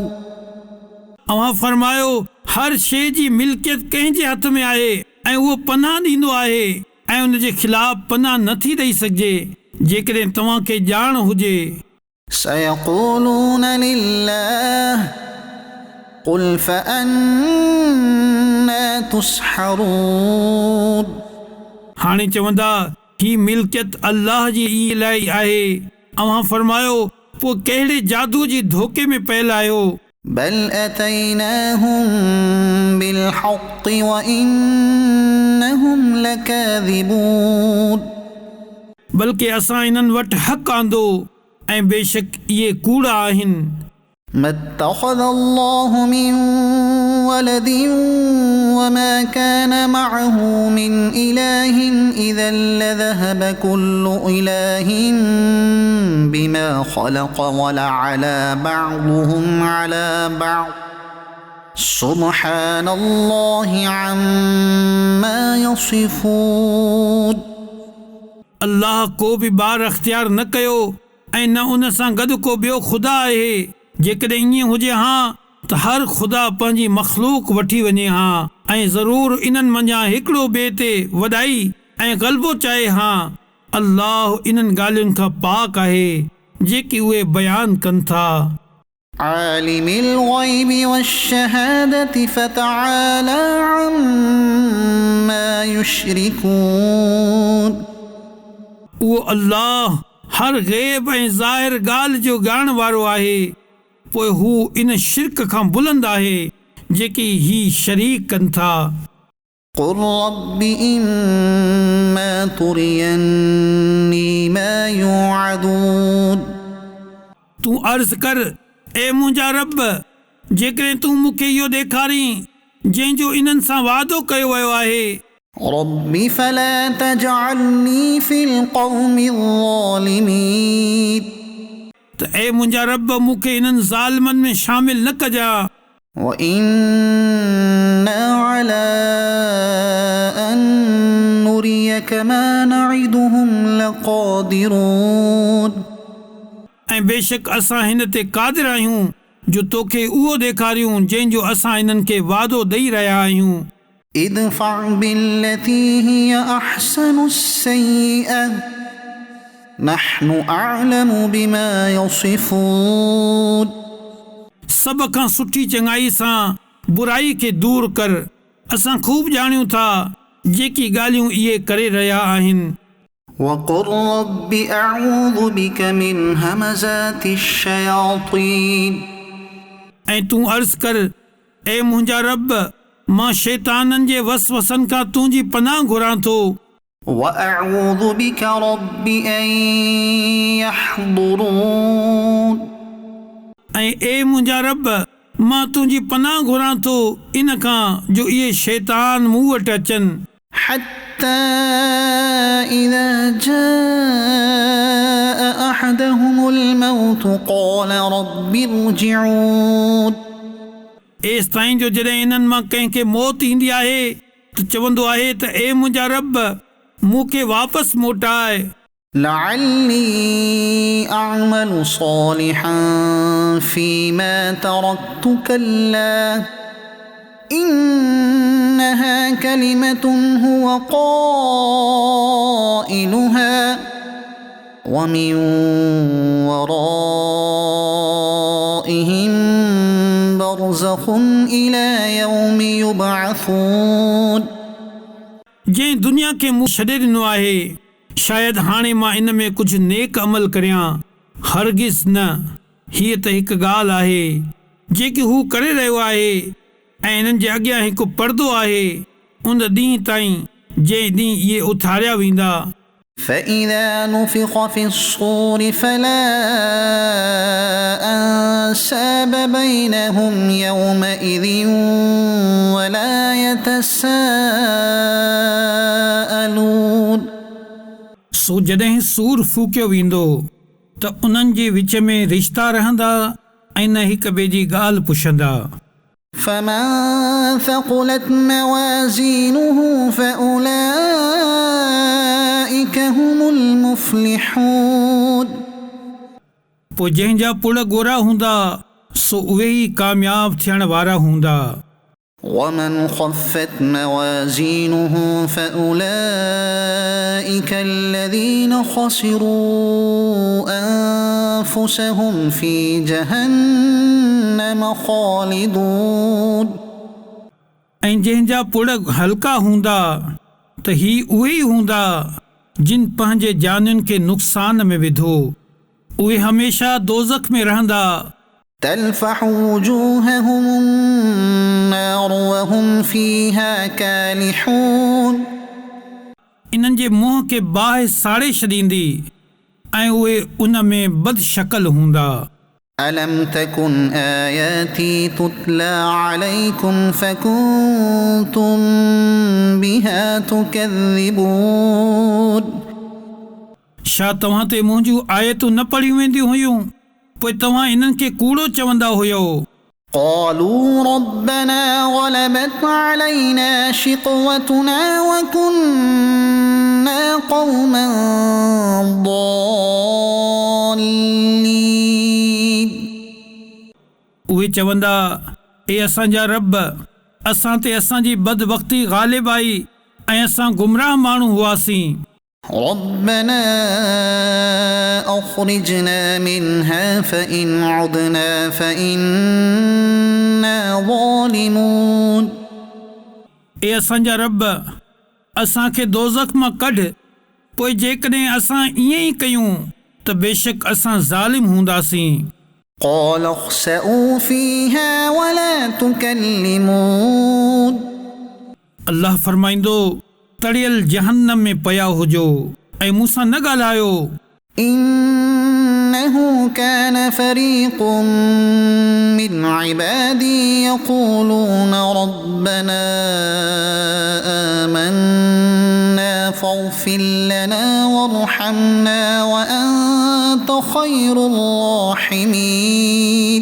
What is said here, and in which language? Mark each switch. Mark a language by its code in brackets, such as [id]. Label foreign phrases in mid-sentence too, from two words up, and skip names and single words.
[sd] अवां फरमायो, हर शइ जी मिल्कियत कंहिंजे हथ में आहे ऐं उहो पनाह ॾींदो आहे ऐं उन जे ख़िलाफ़ पनाह नथी ॾेई सघिजे जेकॾहिं तव्हांखे ॼाण हुजे. [ar] سيقولون لله قل فأنا تسحرون. [sd] हाणे चवंदा ही मिल्कियत अल्लाह जी ई इलाही आहे. अवां फरमायो, पोइ कहिड़े जादू जी धोखे में पयल आहियो? [ar] بل أتيناهم بالحق وإنهم لكاذبون. [sd] बल्कि असां इन्हनि वटि हक़ आंदो ऐं बेशक इहे कूड़ा आहिनि. [ar] ما اتخذ الله من ولد وما كان معه من إله إذا لذهب كل إله بما خلق ولعلى بعضهم على بعض سبحان الله عما يصفون. [sd] अल्लाह को बि ॿार अख़्तियार न कयो ऐं न उन सां गॾु को ॿियो ख़ुदा आहे. जेकॾहिं ईअं हुजे हा त हर ख़ुदा पंहिंजी मख़लूक वठी वञे हा ऐं ज़रूरु इन्हनि मंझां हिकिड़ो ॿिए ते वॾाई ऐं ग़लबो चाहे हा. अल्लाह इन्हनि ॻाल्हियुनि खां पाक आहे जेकी उहे बयानु कनि था. [ar] عالم الغيب والشهادة فتعالى عما يشركون. [sd] उहो अल्लाह हर ग़ैब ऐं ज़ाहिर ॻाल्हि जो ॼाण वारो आहे. पोइ हू इन शिरक खां बुलंद आहे जेकी ही शरीक कनि था. [ar] قل رب إما تريني ما يوعدون. [sd] तूं अर्ज़ कर, ए मुंहिंजा रब, जेकॾहिं तूं मूंखे इहो ॾेखारीं जंहिंजो इन्हनि सां वाइदो कयो वियो आहे. [ar] رب فلا تجعلني في القوم الظالمين. [sd] त ए मुंहिंजा रब, मूंखे इन्हनि ज़ालिमनि में शामिल न कजां. [ar] وإنا على أن نريك ما نعدهم لقادرون. [sd] ऐं बेशक असां हिन ते क़ादिर आहियूं जो तोखे उहो ॾेखारियूं जंहिंजो असां इन्हनि खे वाइदो ॾेई रहिया आहियूं. [ar] ادفع بالتي هي أحسن السيئة نحن أعلم بما يصفون. [sd] सभ खां सुठी चङाई सां बुराई खे दूर कर. असां ख़ूब ॼाणियूं था जेकी ॻाल्हियूं इहे करे रहिया आहिनि. [ar] وقل رب أعوذ بك من همزات الشياطين. [sd] ऐं तूं अर्ज़ कर, ए मुंहिंजा रब, मां शैताननि जे वसवसनि खां तुंहिंजी पनाह घुरां थो. [ar] وأعوذ بك رب أن يحضرون. [sd] ऐं ए मुंहिंजा रब मां तुंहिंजी पनाह घुरां थो इन खां जो इहे शैतान मूं वटि अचनि [ar] حتى إذا جاء أحدهم الموت قال رب ارجعون [sd] एसि ताईं जो जॾहिं इन्हनि मां कंहिंखे मौत ईंदी आहे त चवंदो आहे त ए मुंहिंजा रब मूंखे वापसि मोटाए [ar] لعلي أعمل صالحا فيما تركت كلا إنها كلمة هو قائلها ومن ورائهم برزخ إلى يوم يبعثون [sd] जंहिं दुनिया खे मूं छॾे ॾिनो आहे शायदि हाणे मां इन में कुझु नेक अमल करियां हरगिज़ न हीअ त हिकु ॻाल्हि आहे जेकी हू करे रहियो आहे ऐं इन्हनि जे अॻियां हिकु पर्दो आहे उन ॾींहं ताईं जंहिं ॾींहुं इहे उथारिया वेंदा [ar] فإذا نفخ في الصور فلا أنساب بينهم يومئذ ولا يتساءلون [sd] सो जॾहिं सूर फूकियो वेंदो त उन्हनि जे विच में रिश्ता रहंदा ऐं न हिक ॿिए जी ॻाल्हि पुछंदा [ar] فمن ثقلت موازينه فأولئك هم المفلحون [sd] पोइ जंहिंजा पुड़ गोरा हूंदा सो उहे ई कामयाब थियण वारा हूंदा [ar] ومن خفت موازينه فأولئك الذين خسروا أنفسهم في جهنم خالدون [sd] ऐं जंहिंजा पुड़ हल्का हूंदा त ही उहे ई हूंदा जिन पंहिंजे जानियुनि खे नुक़सान में विधो उहे हमेशह दोज़ख में रहंदा [ar] تلفح وجوههم النار وهم فيها كالحون [sd] इन्हनि जे मुंहं खे बाहि साड़े छॾींदी ऐं उहे उन में बदशकल हूंदा [ar] ألم تكن آياتي تتلى عليكم فكنتم بها تكذبون [sd] छा तव्हां ते मुंहिंजूं आयतूं न पढ़ियूं वेंदियूं हुयूं पोइ तव्हां इन्हनि खे कूड़ो चवंदा हुयो [ar] قالوا ربنا غلبت علينا شقوتنا وكنا قوما ضالين [sd] उहे चवंदा ए असांजा रब असां ते असांजी बदबख्ती ग़ालिब आई ऐं असां गुमराह माण्हू हुआसीं [ar] ربنا أخرجنا منها فإن عدنا فإنا ظالمون [sd] ए असांजा रब असांखे दोज़ख मां कढ पोइ जेकॾहिं असां ईअं ई कयूं त बेशक असां ज़ालिम हूंदासीं [ar] قال اخسئوا فيها ولا تكلمون [sd] अल्लाह फरमाईंदो तड़ियल जहन्नम में पया हुजो ऐं मूंसां न ॻाल्हायो [ar] إنه كان فريق من عبادي يقولون ربنا آمنا فاغفر لنا وارحمنا وأنت خير الراحمين